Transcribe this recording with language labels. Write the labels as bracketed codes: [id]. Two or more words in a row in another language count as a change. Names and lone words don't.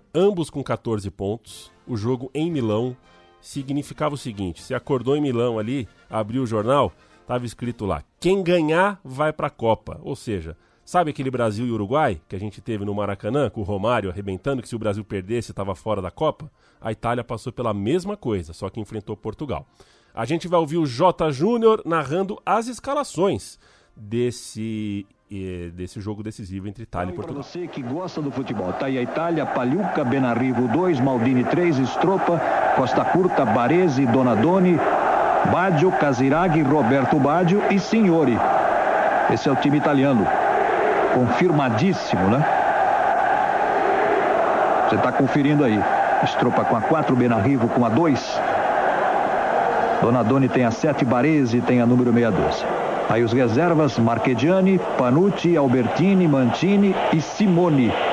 [pt] Ambos com 14 pontos, o jogo em Milão significava o seguinte: você acordou em Milão ali, abriu o jornal, estava escrito lá, quem ganhar vai para a Copa, ou seja, sabe aquele Brasil e Uruguai que a gente teve no Maracanã, com o Romário arrebentando, que se o Brasil perdesse estava fora da Copa? A Itália passou pela mesma coisa, só que enfrentou Portugal. A gente vai ouvir o Jota Júnior narrando as escalações desse jogo decisivo entre Itália e Portugal. Para você que gosta do futebol, tá aí a Itália: Pagliuca, Benarrigo 2, Maldini 3, Stropa, Costa Curta, Baresi, Donadoni, Baggio, Casiraghi, Roberto Baggio e Signori. Esse é o time italiano. Confirmadíssimo, né? Você está conferindo aí. Stropa com a 4, Benarrivo com a 2. Donadoni tem a 7, Baresi tem a número 612. Aí os reservas, Marchegiani, Panucci, Albertini, Mantini e Simoni.